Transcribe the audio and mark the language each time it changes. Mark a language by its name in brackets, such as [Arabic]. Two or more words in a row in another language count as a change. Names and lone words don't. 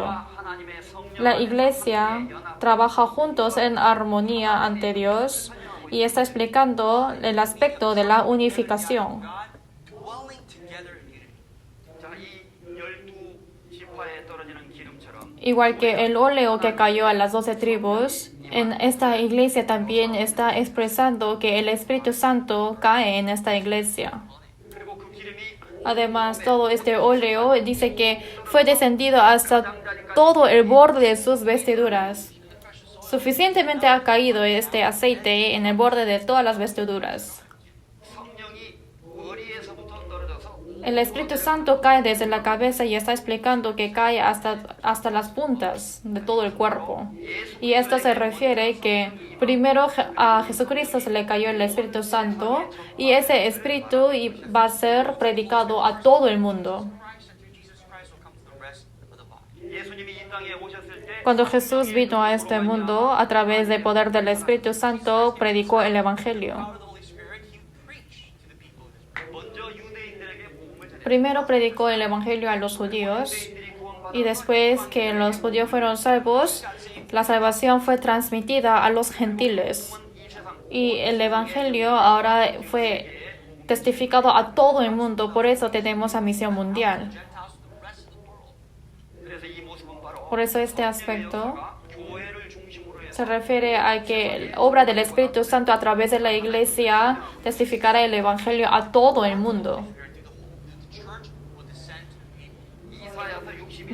[Korean] 하나님의 성령 [Spanish] La iglesia trabaja juntos en armonía ante Dios y está explicando el aspecto de la unificación. [English] God dwelling together in unity. [Korean] 자, 이 12지파에 떨어지는 기름처럼 [Spanish] Igual que el óleo que cayó a las 12 tribus, en esta iglesia también está expresando que el Espíritu Santo cae en esta iglesia. [Korean] 그리고 그 기름이 [Spanish] Además, todo este óleo dice que fue descendido hasta todo el borde de sus vestiduras. Suficientemente ha caído este aceite en el borde de todas las vestiduras. [Korean] 성령이 머리에서부터 떨어져서 [Spanish] El Espíritu Santo cae desde la cabeza y está explicando que cae hasta las puntas de todo el cuerpo. Y esto se refiere que primero a Jesucristo se le cayó el Espíritu Santo y ese Espíritu va a ser predicado a todo el mundo. [English] Christ and through Jesus Christ will come to the rest of the body. [Korean] 예수님이 이 땅에 오셨을 때 [Spanish] Cuando Jesús vino a este mundo, a través del poder del Espíritu Santo, predicó el Evangelio. [English] Power of the Holy Spirit, he preached to the people of Israel. [Korean] 먼저 유대인들에게 복음을 전했고 [Spanish] Primero predicó el Evangelio a los judíos [Korean] 유대인들이 구원받아 [Spanish] y después que los judíos fueron salvos, la salvación fue transmitida a los gentiles. [Korean] 이 세상 [Spanish] Y el Evangelio ahora fue testificado a todo el mundo, por eso tenemos a misión mundial. [English] Gentiles to the rest of the world. [Korean] 그래서 이 모습은 바로 [Spanish] Por eso este aspecto [Korean] 교회를 중심으로 해서 [Spanish] se refiere a que la obra del Espíritu Santo a través de la iglesia testificará el Evangelio a todo el mundo. [English] The church will descend to the people. [Korean] 이사야서 61장